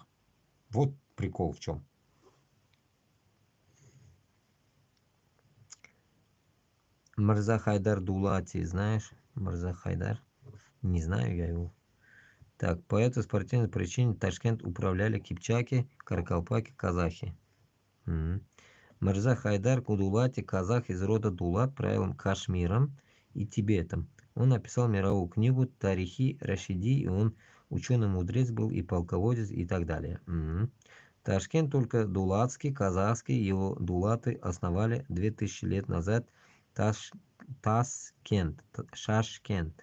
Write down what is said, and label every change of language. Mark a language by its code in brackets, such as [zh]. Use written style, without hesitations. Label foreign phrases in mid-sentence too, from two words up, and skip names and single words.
[ru] Вот прикол в чем. Мирза Хайдар Дулати, знаешь? Мирза Хайдар? Не знаю я его. Так, по этой спортивной причине Ташкент управляли кипчаки, каракалпаки, казахи. Мирза Хайдар Кудулати, казах из рода Дулат, правил Кашмиром и Тибетом. Он написал мировую книгу Тарихи Рашиди, и он ученый-мудрец был и полководец и так далее. Ташкент только дулатский, казахский, его дулаты основали 2000 лет назад Таскент, Шашкент.